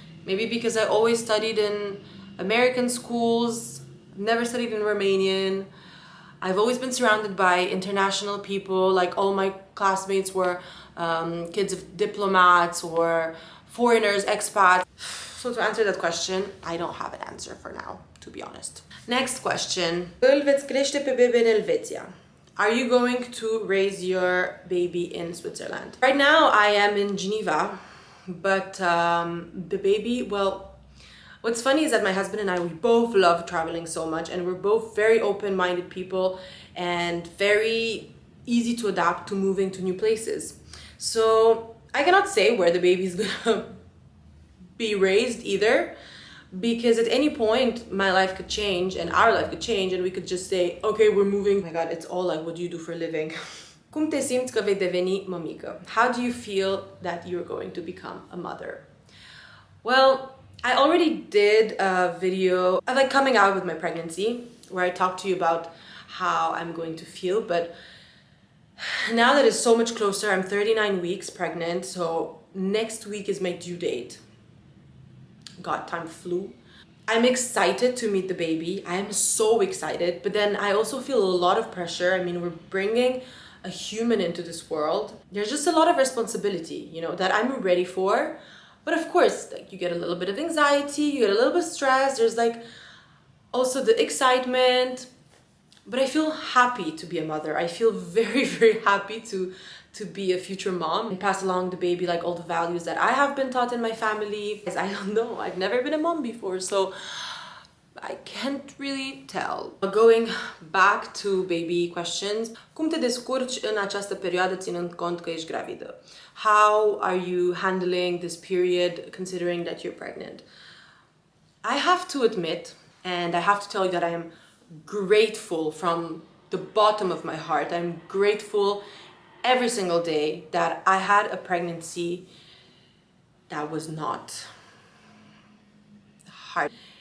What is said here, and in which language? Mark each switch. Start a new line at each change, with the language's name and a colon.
English: Maybe because I always studied in American schools, never studied in Romanian. I've always been surrounded by international people, all my classmates were kids of diplomats or foreigners, expats. So to answer that question, I don't have an answer for now, to be honest. Next question.
Romanian: Îl veți crește pe bebe în Elveția?
English: Are you going to raise your baby in Switzerland? Right now I am in Geneva, but the baby, well, what's funny is that my husband and I, we both love traveling so much and we're both very open-minded people and very easy to adapt to moving to new places. So I cannot say where the baby is gonna be raised either, because at any point my life could change and our life could change and we could just say, okay, we're moving. Oh my God, it's all what do you do for a living?
Romanian: Cum te simți că vei deveni mămică?
English: How do you feel that you're going to become a mother? Well, I already did a video of coming out with my pregnancy where I talked to you about how I'm going to feel. But now that it's so much closer, I'm 39 weeks pregnant, so next week is my due date. God, time flew. I'm excited to meet the baby. I am so excited, but then I also feel a lot of pressure. I mean, we're bringing a human into this world. There's just a lot of responsibility, you know, that I'm ready for. But of course, like, you get a little bit of anxiety, you get a little bit stressed. There's like also the excitement, but I feel happy to be a mother. I feel very, very happy to be a future mom and pass along the baby, like all the values that I have been taught in my family. Because I don't know, I've never been a mom before, so I can't really tell. Going back to baby questions,
Romanian: cum te descurci în această perioadă ținând cont că ești gravidă?
English: How are you handling this period considering that you're pregnant? I have to admit, and I have to tell you that I am grateful from the bottom of my heart. I'm grateful every single day that I had a pregnancy that was not hard.